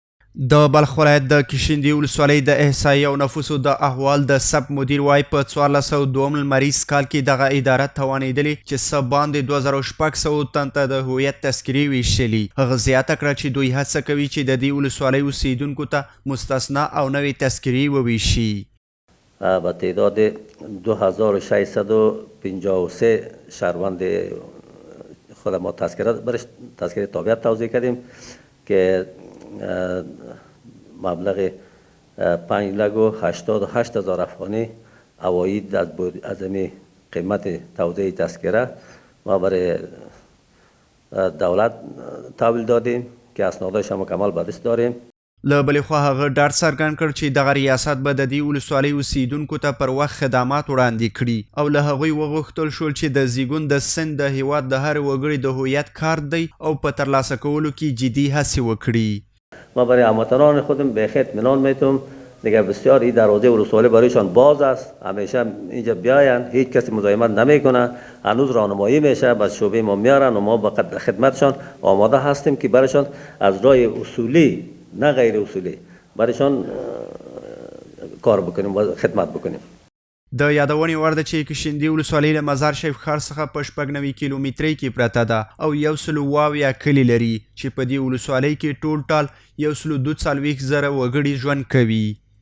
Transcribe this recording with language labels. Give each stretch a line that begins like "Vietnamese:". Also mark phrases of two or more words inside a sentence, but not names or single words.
Pashto: د بلخ ولایت د کشندي ولسوالۍ د احصایې او نفوسو د احوال د سب مدیر وایي په 1402 لمریز کال کې دغه اداره توانېدلې چې څه باندې 2600 تن ته د هویت تذکرې ویشلي. هغه زیاته کړه چې دوی هڅه کوي چې د دې ولسوالۍ اوسیدونکو ته مستثنا او نوې تذکرې وویشي.
Persian: با تعداد 2653 شهروند خود ما تذکره تابعیت توزیع کردیم که مبلغ 5,88,000 افغانی عواید از این قیمت توزیع تذکره ما برای دولت تحویل دادیم که اسنادش هم مکمل به دست داریم.
Pashto: له بلې خوا هغه ډاډ څرګند کړ چې دغه ریاست به د دې ولسوالۍ اوسیدونکو ته پر وخت خدمات وړاندې کړي او له هغوی وغوښتل شول چې د زیږون د سن د هیواد د هر وګړي د هویت کارت دی او په ترلاسه کولو کې جدي هڅې وکړي.
Persian: ما برای هموطنان خودم به اطمینان میتونم دیگه بسیار این دروازه ولسوالی برایشان باز است، همیشه اینجا بیاین، هیچ کسی مزاحمت نمیکنه، هنوز راهنمایی میشه، بس شعبه ما میارن و ما با خدمتشان آماده هستیم که برایشان از راه اصولی نه غیر اصولی برایشان کار بکنیم و خدمت بکنیم.
Pashto: د یادونې وړ ده چې کشندي ولسوالۍ له مزار شریف ښار څخه په 96 کیلومترۍ کې پرته ده او 120 کلي لري چې په دې ولسوالۍ کې ټول ټال 142,000 وګړي ژوند کوي.